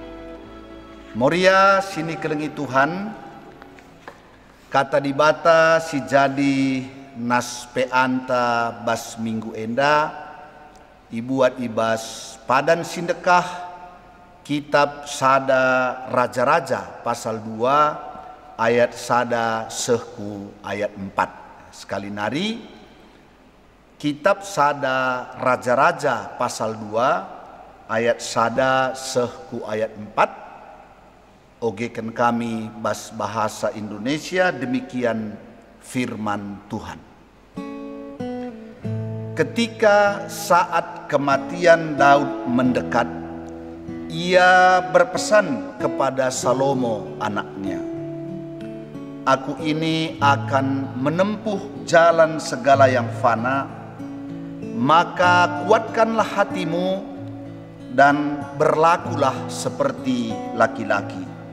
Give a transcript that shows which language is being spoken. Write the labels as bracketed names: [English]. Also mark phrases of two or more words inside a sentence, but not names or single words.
[Batak Karo] Moria sini kelengi Tuhan kata dibata si jadi nas peanta bas minggu enda ibuat ibas padan sindekah kitab sada [Indonesian] raja-raja pasal 2 ayat [Batak Karo] sada sehku ayat 4. Sekali nari kitab sada [Indonesian] raja-raja pasal 2 ayat [Batak Karo] sada sehku ayat 4. Ogekan kami bas [Indonesian] bahasa Indonesia demikian firman Tuhan. Ketika saat kematian Daud mendekat, ia berpesan kepada Salomo anaknya, "Aku ini akan menempuh jalan segala yang fana, maka kuatkanlah hatimu dan berlakulah seperti laki-laki.